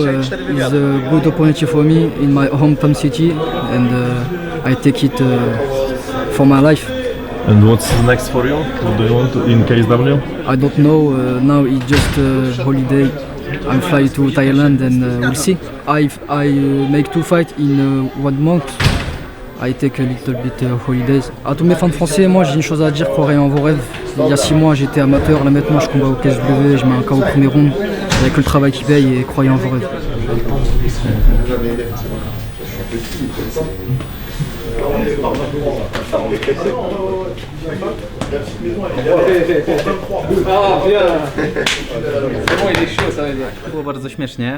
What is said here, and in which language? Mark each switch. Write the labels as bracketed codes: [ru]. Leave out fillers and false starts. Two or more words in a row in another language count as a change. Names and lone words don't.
[en] It's a good opportunity for me in my hometown city, and I take it for my life. And what's next for you? What do you want in KSW? I don't know. Now it's just a holiday. I'm flying to Thailand, and we'll see. I make 2 fights in 1 month. I take a little bit holidays. [fr] À tous mes fans français, moi j'ai une chose à dire, croyez en vos rêves. Il y a 6 mois j'étais amateur, là maintenant je combats au KSW, je mets un KO au premier round. Il n'y a que le travail qui paye et croyez en vos rêves. [pl] Było bardzo śmiesznie.